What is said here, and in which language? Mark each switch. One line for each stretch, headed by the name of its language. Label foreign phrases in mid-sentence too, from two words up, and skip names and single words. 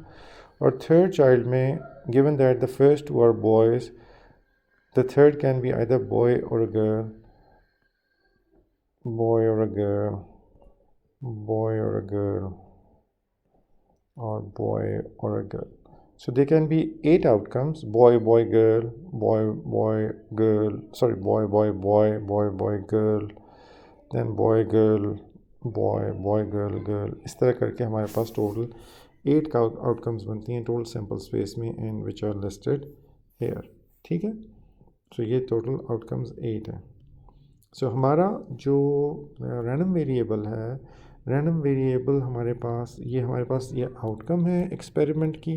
English: और third child में, given that the first were boys, the third can be either boy or a girl, boy or a girl, boy or a girl, or boy or a girl. So there can be 8 outcomes: boy, boy, girl, boy, boy, girl, sorry, boy, boy, boy, boy, boy, girl, then boy, girl, boy, boy, girl, girl।
Hindi: इस तरह करके हमारे पास टोटल 8 का आउटकम्स बनती हैं
English: total sample space
Hindi: में,
English: and which are listed here.
Hindi: ठीक है, सो ये
English: total outcomes
Hindi: 8 हैं। सो हमारा जो
English: random variable
Hindi: है,
English: random variable
Hindi: हमारे पास ये आउटकम है एक्सपेरिमेंट की।